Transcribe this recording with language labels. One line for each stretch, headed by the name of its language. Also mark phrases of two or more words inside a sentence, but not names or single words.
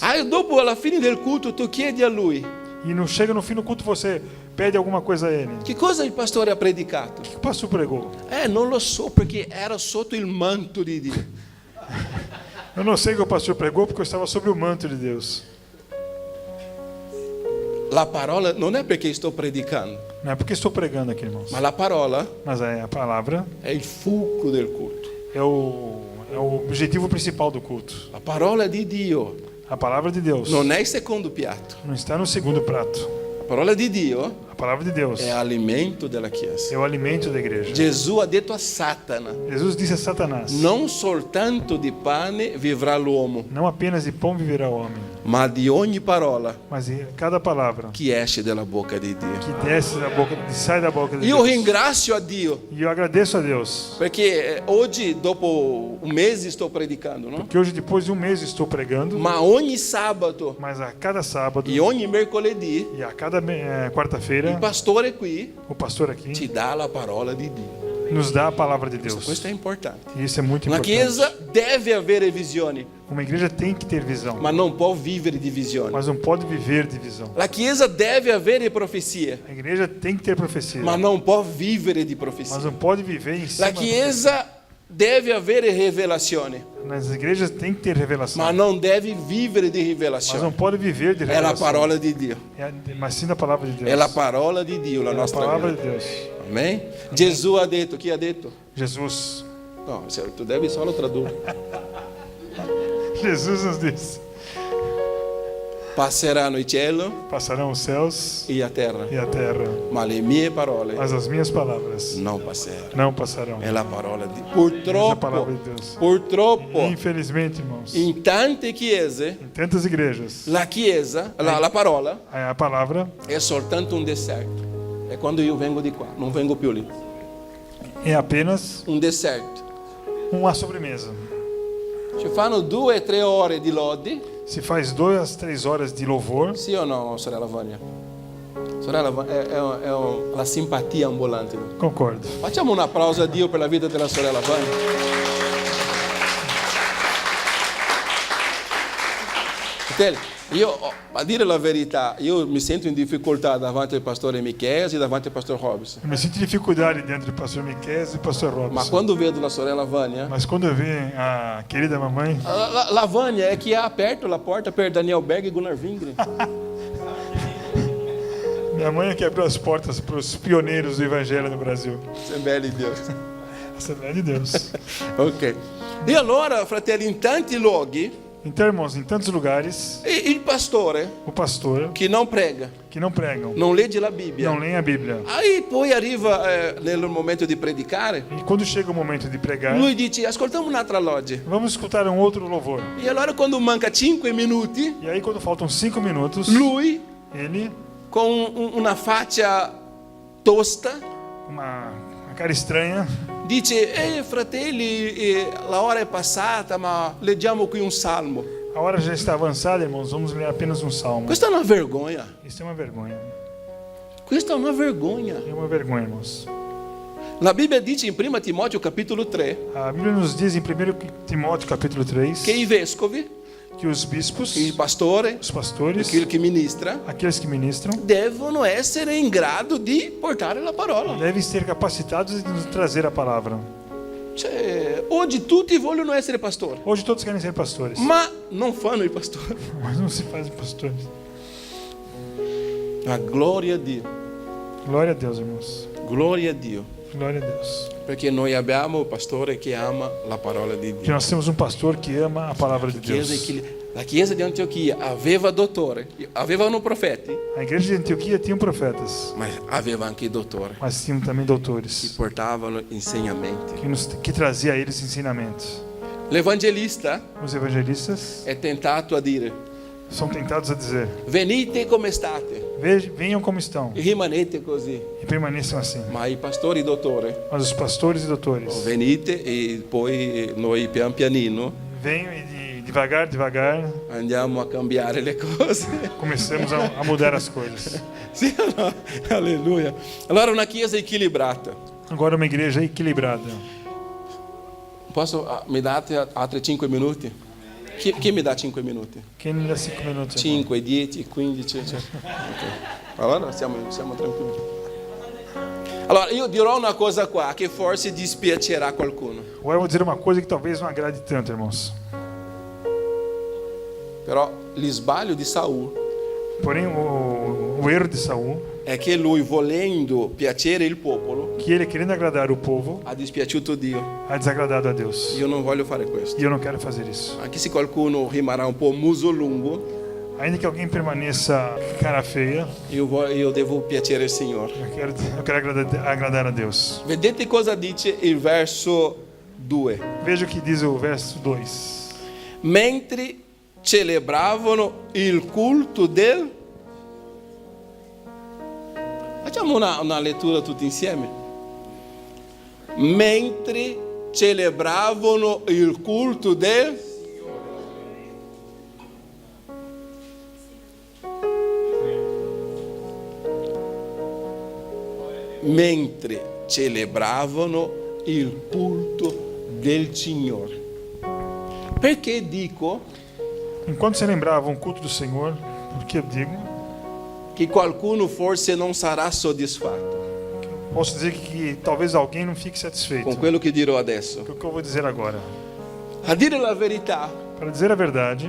Italian: Ah, e dopo alla fine del culto tu chiedi a lui:
Portuguese: E não chega no fim do culto, você pede alguma coisa a ele.
Italian: che cosa il pastore ha predicato?
Portuguese: O que o pastor pregou?
Italian: Non lo so, perché era sotto il manto di Dio.
Portuguese: Eu não sei o que o pastor pregou porque eu estava sob o manto de Deus.
Italian: La parola non è perché sto predicando,
Portuguese: Não é porque estou pregando aqui, irmãos.
Italian: ma la parola
Portuguese: Mas a palavra
Italian: è il fulcro del culto.
Portuguese: é o objetivo principal do culto.
Italian: La parola di Dio
Portuguese: A palavra de Deus
Italian: non è il secondo piatto.
Portuguese: não está no segundo prato.
Italian: La parola di Dio
Portuguese: A palavra de Deus
Italian: è alimento della Chiesa.
Portuguese: é o alimento da igreja.
Italian: Gesù ha detto a Satana:
Portuguese: Jesus disse a Satanás:
Italian: non soltanto di pane vivrà l'uomo,
Portuguese: não apenas de pão viverá o homem,
Italian: ma di ogni parola
Portuguese: mas de cada palavra
Italian: che esce dalla bocca di Dio.
Portuguese: que desce da boca, sai da boca de
Italian: Io
Portuguese: Deus.
Italian: ringrazio a Dio
Portuguese: E eu agradeço a Deus,
Italian: perché oggi, dopo un mese, sto predicando,
Portuguese: no? que hoje, depois de um mês, estou pregando,
Italian: Ma ogni sabato
Portuguese: mas a cada sábado
Italian: e ogni mercoledì
Portuguese: e a cada quarta-feira,
Italian: il pastore qui
Portuguese: o pastor aqui
Italian: ti dà la parola di Dio.
Portuguese: nos dá a palavra de Deus.
Italian: Questo è importante.
Portuguese: E isso é muito
Italian: Una
Portuguese: importante.
Italian: chiesa deve avere visioni,
Portuguese: Uma igreja tem que ter visão,
Italian: ma non può vivere di visioni.
Portuguese: mas não pode viver de visão.
Italian: La chiesa deve avere profezie,
Portuguese: A igreja tem que ter profecia,
Italian: ma non può vivere di
Portuguese: mas
Italian: profezie.
Portuguese: não pode viver em cima
Italian: La
Portuguese: da
Italian: chiesa deve avere rivelazione,
Portuguese: Nas igrejas tem que ter revelação,
Italian: ma non deve vivere di
Portuguese: mas não
Italian: rivelazione.
Portuguese: pode viver de
Italian: È la
Portuguese: revelação.
Italian: parola di Dio.
Portuguese: Mas sim da palavra de Deus.
Italian: È la parola di Dio, la
Portuguese: É a
Italian: nostra
Portuguese: palavra
Italian: vita.
Portuguese: de Deus. Amém?
Italian: Gesù ha detto, chi ha detto?
Portuguese: Jesus.
Italian: No, tu devi solo tradurre.
Portuguese: Jesus nos disse:
Italian: Passeranno il cielo
Portuguese: passarão os céus e a terra, e a terra,
Italian: ma le mie parole
Portuguese: mas as minhas palavras
Italian: non passeranno.
Portuguese: não passarão.
Italian: È la parola di
Portuguese: Essa é a
Italian: Purtroppo,
Portuguese: palavra de Deus.
Italian: purtroppo,
Portuguese: Infelizmente, irmãos,
Italian: in tante chiese,
Portuguese: em tantas igrejas,
Italian: la chiesa, la parola
Portuguese: a palavra
Italian: è soltanto un deserto. è quando io vengo di qua, non vengo più lì.
Portuguese: É apenas
Italian: Un deserto.
Portuguese: uma sobremesa.
Italian: Ci fanno 2 o 3 ore di lodi,
Portuguese: Se faz 2 a 3 horas de louvor.
Italian: sì o no, sorella Vania? Sorella Vania è la simpatia ambulante. Concordo. Facciamo un applauso a Dio per la vita della sorella Vania. Fratelli, io, a dire la verità, io mi sento in difficoltà davanti al pastore Michele e davanti al pastore Robson.
Portuguese: Eu me sinto dificuldade dentro do pastor Miquel e do pastor
Italian: Ma
Portuguese: Robson.
Italian: quando vedo la sorella Vania,
Portuguese: Mas quando eu vi a querida mamãe,
Italian: la Vania è chi ha aperto la porta per Daniel Berg e Gunnar Wingren.
Portuguese: minha mãe é que abriu as portas para os pioneiros do evangelho no Brasil.
Italian: Assembleia di Dio.
Portuguese: Assembleia de Deus.
Italian: Ok. E allora, fratelli, in tanti luoghi,
Portuguese: Então, irmãos, em tantos lugares,
Italian: il pastore
Portuguese: o pastor
Italian: che non prega,
Portuguese: que não pregam,
Italian: non legge la Bibbia,
Portuguese: não leem a Bíblia.
Italian: aí poi arriva nel momento di predicare,
Portuguese: E quando chega o momento de pregar,
Italian: lui dice, ascoltiamo un'altra lode.
Portuguese: vamos escutar um outro louvor.
Italian: E allora quando manca 5 minuti,
Portuguese: E aí, quando faltam 5 minutos,
Italian: lui,
Portuguese: ele,
Italian: con una faccia tosta,
Portuguese: uma cara estranha,
Italian: dice, fratelli, la ora è passata, ma leggiamo qui un salmo.
Portuguese: a hora já está avançada, irmãos, vamos ler apenas um salmo.
Italian: Questa è una vergogna.
Portuguese: Isso é uma vergonha.
Italian: Questa è una vergogna.
Portuguese: É uma vergonha, irmãos.
Italian: La Bibbia dice in 1 Timoteo capitolo 3
Portuguese: A Bíblia nos diz em 1 Timóteo capítulo 3
Italian: che i vescovi,
Portuguese: que os bispos,
Italian: il pastore,
Portuguese: os pastores,
Italian: aquele che ministra,
Portuguese: aqueles que ministram,
Italian: devono essere in grado di portare la parola.
Portuguese: devem ser capacitados de nos trazer a palavra.
Italian: Cioè, oggi tutti vogliono essere pastori,
Portuguese: Hoje todos querem ser pastores,
Italian: ma non fanno i pastori.
Portuguese: mas não se fazem pastores.
Italian: Ma gloria a Dio,
Portuguese: Glória a Deus, irmãos.
Italian: gloria a Dio,
Portuguese: Glória a Deus.
Italian: perché noi abbiamo un pastore che ama la parola di
Portuguese: Que
Italian: Dio.
Portuguese: nós temos um pastor que ama a palavra de Deus.
Italian: La chiesa di Antiochia aveva dottore, avevano profeti,
Portuguese: A igreja de Antioquia tinha profetas,
Italian: ma aveva anche i dottori
Portuguese: mas tinham também
Italian: che
Portuguese: doutores
Italian: portavano insegnamenti.
Portuguese: que trazia a eles ensinamentos.
Italian: L'evangelista
Portuguese: Os evangelistas
Italian: è tentato a dire:
Portuguese: são tentados a dizer:
Italian: venite come state
Portuguese: venham como estão
Italian: e rimanete così.
Portuguese: e permaneçam assim.
Italian: Ma i pastori dottori,
Portuguese: Mas os pastores e doutores
Italian: venite e poi noi pian pianino
Portuguese: venham e devagar
Italian: andiamo a cambiare le cose.
Portuguese: começamos a mudar as coisas.
Italian: Sì o no? Alleluia. Allora una chiesa equilibrata.
Portuguese: Agora uma igreja equilibrada.
Italian: Posso, mi date altri 5 minuti? Chi mi dà 5 minuti?
Portuguese: Quem me dá 5 minutos?
Italian: 5, 10, 15. Cioè. Okay. Allora siamo tranquilli. Allora io dirò una cosa qua che forse dispiacerà qualcuno.
Portuguese: Agora eu vou dizer uma coisa que talvez não agrade tanto, irmãos.
Italian: Però l'isbaglio di Saul
Portuguese: Porém, o erro de Saul,
Italian: è che lui, volendo piacere il popolo,
Portuguese: que ele querendo agradar o povo,
Italian: ha dispiaciuto Dio.
Portuguese: ha desagradado a Deus.
Italian: Io non voglio fare questo.
Portuguese: E eu não quero fazer isso.
Italian: Anche se qualcuno rimarrà un po' muso lungo,
Portuguese: Ainda que alguém permaneça cara feia,
Italian: io devo piacere il Signore.
Portuguese: eu quero agradar a Deus.
Italian: Vedete cosa dice il verso 2?
Portuguese: Veja o que diz o verso 2.
Italian: Mentre celebravano il culto del... Facciamo una lettura tutti insieme. Mentre celebravano il culto del... Mentre celebravano il culto del Signore. Perché dico
Portuguese: Enquanto se lembravam o culto do Senhor, porque eu digo,
Italian: che qualcuno forse non sarà soddisfatto
Portuguese: posso dizer que talvez alguém não fique satisfeito
Italian: con quello che dirò adesso.
Portuguese: com o que eu vou dizer agora.
Italian: A dire la verità,
Portuguese: Para dizer a verdade,